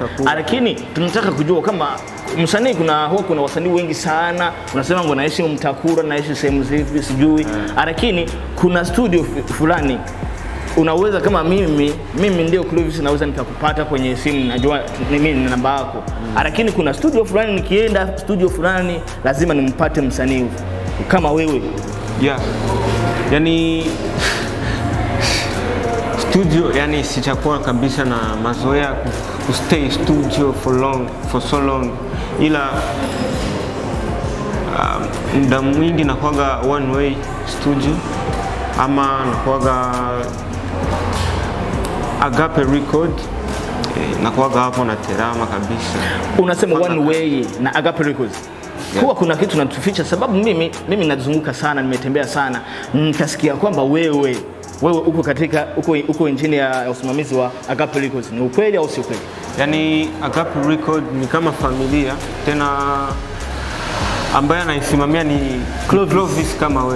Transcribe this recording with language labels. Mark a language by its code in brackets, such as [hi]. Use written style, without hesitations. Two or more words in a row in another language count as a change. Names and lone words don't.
[sw] Lakini tunataka kujua kama msanii, kuna wasanii wengi sana unasema ngo naishi Mtakura, naishi sehemu zipi sijui, lakini kuna studio fulani unaweza kama mimi ndio Clovis, naweza nikakupata kwenye simu, najua mimi ni namba yako. Lakini kuna studio fulani, nikienda studio fulani lazima nimpate msanii kama wewe. Yeah. Yani studio, yani sichakuwa kabisa na mazoea ku [en] stay studio for so long, [sw] ila muda mwingi nakuwaga one way studio, ama nakuwaga Agape record, nakuwaga hapo na terama kabisa. Unasema one way na Agape records? Yeah. Huwa kuna kitu natuficha, sababu mimi nazunguka sana, nimetembea sana, nikasikia kwamba wewe uko injini ya usimamizi wa Agape Records. Ni ukweli au si ukweli? Yani Agape Record ni kama familia, tena ambaye anaisimamia ni Clovis kama wewe.